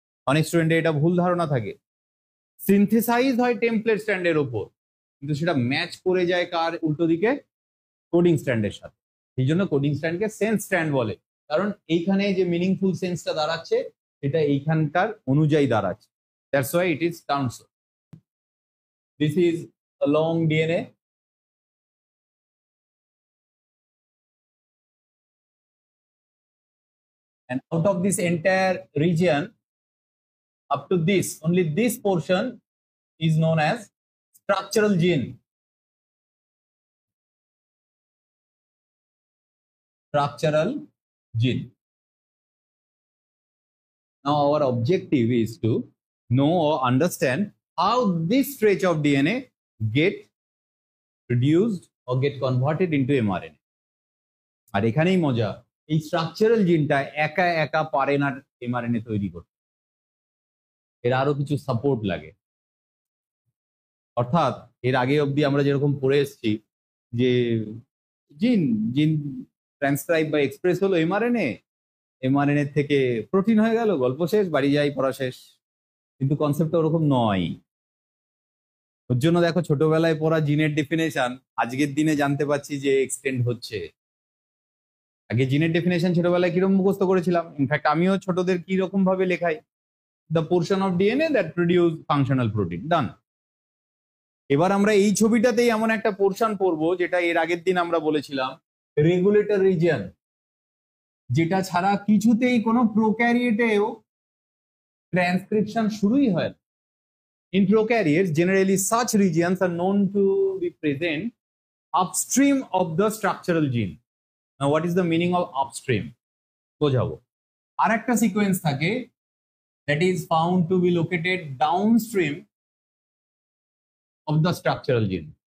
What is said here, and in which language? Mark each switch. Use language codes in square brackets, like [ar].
[bn] অনেক স্টুডেন্টের এটা ভুল ধারণা থাকে। সিনথেসাইজ হয় টেমপ্লেট স্ট্র্যান্ডের ওপর, কিন্তু সেটা ম্যাচ করে যায় কার উল্টো দিকে? কোডিং স্ট্র্যান্ডের সাথে। এই জন্য কোডিং স্ট্র্যান্ডকে সেন্স স্ট্র্যান্ড বলে, কারণ এইখানে যে মিনিংফুল সেন্সটা দাঁড়াচ্ছে এটা এইখানকার অনুযায়ী দাঁড়াচ্ছে। [en] That's why it is termed so. This is a long DNA, and out of this entire region up to this, only this portion is known as structural gene. Structural gene. Now our objective is to know or understand how this stretch of DNA get produced or get converted into mRNA. [bn] আর এখানেই মজা, এই structural জিনটা একা একা পারে না mRNA তৈরি করতে, এর আরো কিছু সাপোর্ট লাগে। অর্থাৎ এর আগে অবধি আমরা যেরকম পড়ে এসেছি যে জিন জিন ট্রান্সক্রাইব বা এক্সপ্রেস হলো mRNA থেকে প্রোটিন হয়ে গেল, গল্প শেষ, বাড়ি যাই, পড়া শেষ। কিন্তু কনসেপ্টটা ওরকম নয়। ওর জন্য দেখো ছোটবেলায় পড়া জিনের ডেফিনেশন আজকের দিনে জানতে পারছি যে এক্সটেন্ড হচ্ছে। আগে জিনের ডেফিনেশন ছোটবেলায় কিরকম মুখস্থ করেছিলাম, ইনফ্যাক্ট আমিও ছোটদের কিরকম ভাবে লেখাই, [en] the portion of DNA that produce functional protein, [bn] ডান। এবার আমরা এই ছবিটাতেই এমন একটা পোর্শন পড়বো যেটা এর আগের দিন আমরা বলেছিলাম রেগুলেটর রিজিয়ন, যেটা ছাড়া কিছুতেই কোনো প্রোক্যারিয়েটেও ট্রান্সক্রিপশন শুরুই হয় না। [en] In prokaryotes, generally such regions are known to be present upstream of the structural gene. Now, what is the meaning of upstream? [bn] বোঝাবো। আর একটা সিকোয়েন্স থাকে [en] that is found to be located downstream of the structural gene.